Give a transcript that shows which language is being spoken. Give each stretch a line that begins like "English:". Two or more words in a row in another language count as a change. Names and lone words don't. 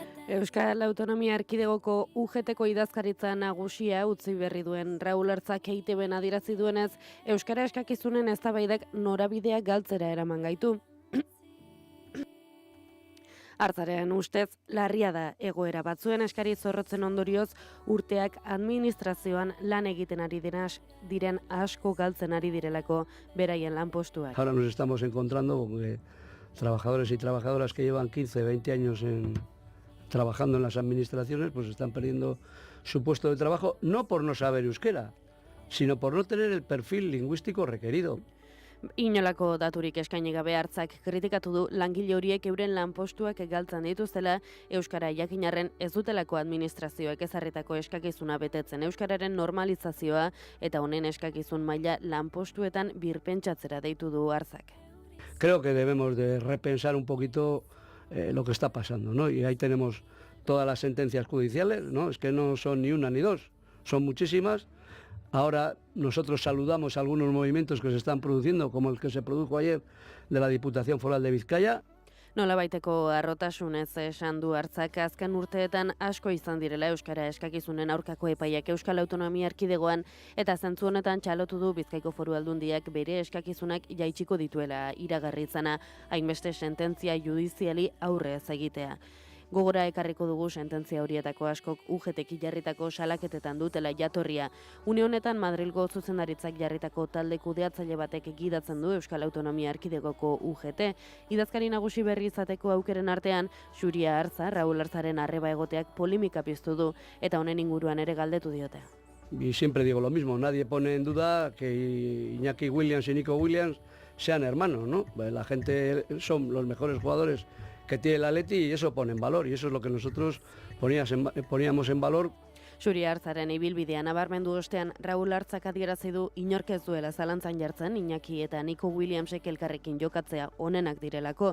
Basque: Euskal Autonomia Erkidegoko UGT-ko idazkaritza nagusia utzi berri duen Raul Artzak EITB-en adierazi duenez, euskara eskakizunen eztabaidak norabidea galtzera eraman gaitu. Artzaren ustez, larria da egoera batzuen eskari zorrotzen ondorioz urteak administrazioan lan egiten ari diren asko galtzen ari direlako beraien lanpostuak.
Spanish: Ahora nos estamos encontrando con trabajadores y trabajadoras que llevan 15, 20 años trabajando en las administraciones, pues están perdiendo su puesto de trabajo, no por no saber euskera, sino por no tener el perfil lingüístico requerido.
Basque: Inolako daturik eskaini gabe Artzak kritikatu du langile horiek euren lanpostuak galtzen dituztela, euskara jakinarren ez dutelako administrazioek ezarritako eskakizuna betetzen euskararen normalizazioa eta honen eskakizun maila lanpostuetan birpentsatzera deitu du Artzak.
Spanish: Creo que debemos de repensar un poquito lo que está pasando, ¿no? Y ahí tenemos todas las sentencias judiciales, ¿no? Es que no son ni una ni dos, son muchísimas. Ahora nosotros saludamos algunos movimientos que se están produciendo, como el que se produjo ayer de la Diputación Foral de Bizkaia.
Basque: Nolabaiteko arrotasunez esan du Artzak, azken urteetan asko izan direla euskara eskakizunen aurkako epaiak Euskal Autonomia Erkidegoan eta zentzu honetan txalotu du Bizkaiko Foru Aldundiak bere eskakizunak jaitsiko dituela iragarri izana, hainbeste sententzia judiziali aurre ez egitea. Gogora ekarriko dugu sententzia horietako askok UGT-ek jarritako salaketetan dutela jatorria. Une honetan Madrilgo zuzendaritzak jarritako talde kudeatzaile batek gidatzen du Euskal Autonomia Erkidegoko UGT. Idazkari nagusi berri izateko aukeren artean, Xuria Artza, Raul Artzaren arreba egoteak polemika piztu du eta honen inguruan ere galdetu diote.
Spanish: Y siempre digo lo mismo, nadie pone en duda que Iñaki Williams y Nico Williams sean hermanos, ¿no? La gente son los mejores jugadores que tiene el Atleti y eso pone en valor, y eso es lo que nosotros poníamos en valor.
Basque: Xuria Artzaren ibilbidea nabarmendu ostean Raul Artzak adierazi du inork ez duela zalantzan jartzen Iñaki eta Nico Williamsek elkarrekin jokatzea onenak direlako.